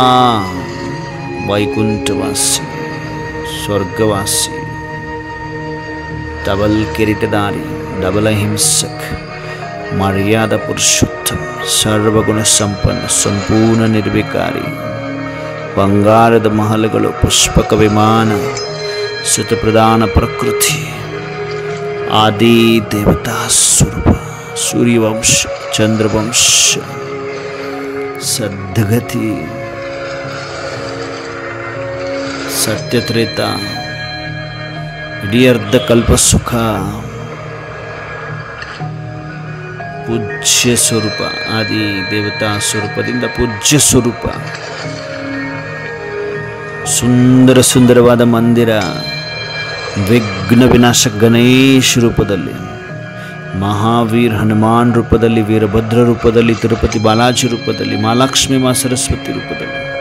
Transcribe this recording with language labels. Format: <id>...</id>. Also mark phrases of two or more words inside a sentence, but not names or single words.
<kn>ವೈಕುಂಠವಾಸಿ, ಸ್ವರ್ಗವಾಸಿ, ಡಬಲ್ ಕಿರೀಟಧಾರಿ, ಡಬಲ್ ಅಹಿಂಸಕ್, ಮರ್ಯಾದ ಪುರುಷೋತ್ತಮ, ಸರ್ವಗುಣ ಸಂಪನ್ನ, ಸಂಪೂರ್ಣ ನಿರ್ವಿಕಾರಿ, ಬಂಗಾರದ ಮಹಲುಗಳು, ಪುಷ್ಪಕ ವಿಮಾನ, ಸುತಪ್ರಧಾನ ಪ್ರಕೃತಿ, ಆದಿ ದೇವತಾ ಸ್ವರೂಪ, ಸೂರ್ಯವಂಶ, ಚಂದ್ರವಂಶ, ಸದ್ಗತಿ, ಸತ್ಯತ್ರೇತ, ಇಡೀ ಅರ್ಧ ಕಲ್ಪ ಸುಖ, ಪೂಜ್ಯ ಸ್ವರೂಪ, ಆದಿ ದೇವತಾ ಸ್ವರೂಪದಿಂದ ಪೂಜ್ಯ ಸ್ವರೂಪ, ಸುಂದರವಾದ ಮಂದಿರ, ವಿಘ್ನ ವಿನಾಶ ಗಣೇಶ ರೂಪದಲ್ಲಿ, ಮಹಾವೀರ್ ಹನುಮಾನ್ ರೂಪದಲ್ಲಿ, ವೀರಭದ್ರ ರೂಪದಲ್ಲಿ, ತಿರುಪತಿ ಬಾಲಾಜಿ ರೂಪದಲ್ಲಿ, ಮಹಾಲಕ್ಷ್ಮಿ ಮಾ ಸರಸ್ವತಿ ರೂಪದಲ್ಲಿ,</kn>